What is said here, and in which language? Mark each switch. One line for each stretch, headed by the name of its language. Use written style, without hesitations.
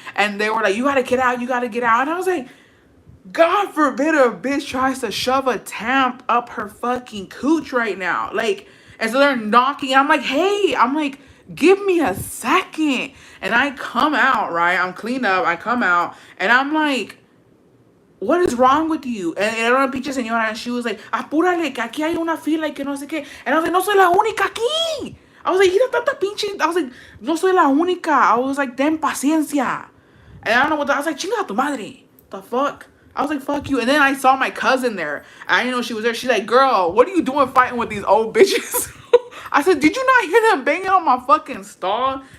English: And they were like, you gotta get out, you gotta get out. And I was like, God forbid a bitch tries to shove a tamp up her fucking cooch right now. Like, and so they're knocking, and I'm like, hey, give me a second. And I come out, right? I'm cleaned up, I come out, and I'm like, what is wrong with you?
Spanish: And era una pinche señora,
English: and she was like,
Spanish: apúrale, que aquí hay una fila y que no sé qué.
English: And I was like,
Spanish: no soy la única aquí.
English: I was like,
Spanish: mira tanta pinche.
English: I was like,
Spanish: no soy la única.
English: I was like,
Spanish: ten paciencia.
English: And I don't know what I was like,
Spanish: chinga tu madre.
English: The fuck? I was like, fuck you. And then I saw my cousin there. I didn't know she was there. She's like, girl, what are you doing fighting with these old bitches? I said, did you not hear them banging on my fucking stall?